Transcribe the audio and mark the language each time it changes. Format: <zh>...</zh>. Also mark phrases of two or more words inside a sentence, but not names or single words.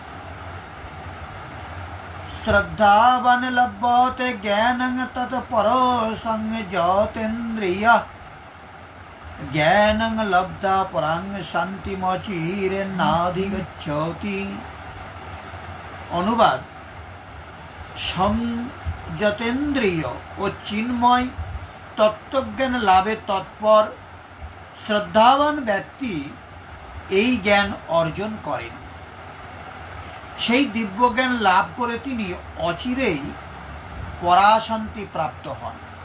<sa>श्रद्धावान् लभते ज्ञानं तत्परो संयतेन्द्रियः ज्ञानं लब्धा परां शान्तिमचिरेणाधिगच्छति।</sa> <bn>अनुवाद। संयतेन्द्रिय ও চিন্ময় তত্ত্বজ্ঞান লাভে তৎপর শ্রদ্ধাবান ব্যক্তি এই জ্ঞান অর্জন করেন। সেই দিব্যজ্ঞান লাভ করে তিনি অচিরেই পরাশান্তি প্রাপ্ত হন।</bn>